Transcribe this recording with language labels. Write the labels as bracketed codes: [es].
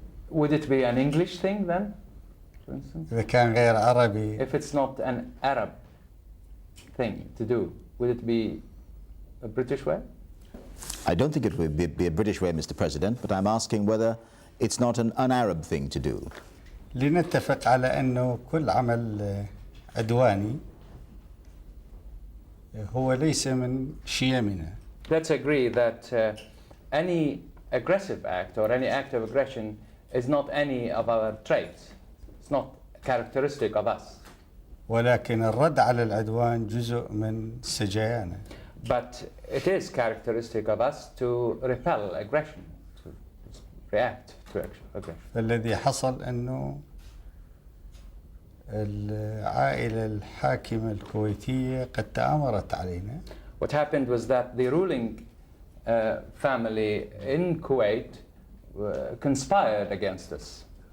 [en] Would it be an English thing then, for instance? [ar] إذا كان غير عربي. [en] If it's not an Arab thing to do, would it be a British way? I don't think it would be a British way, Mr. President, but I'm asking whether it's not an un-Arab thing to do. [ar] لنتفق على أنه كل عمل عدواني هو ليس من شيمنا. [en] Let's agree that any aggressive act or any act of aggression is not any of our traits. It's not characteristic of us. [ar] ولكن الرد على العدوان جزء من سجايانا. [en] But it is characteristic of us to repel aggression, to react to aggression. [ar] فالذي حصل أنه العائلة الحاكمة الكويتية قد تآمرت علينا. [en] What happened was that the ruling family in Kuwait conspired against us.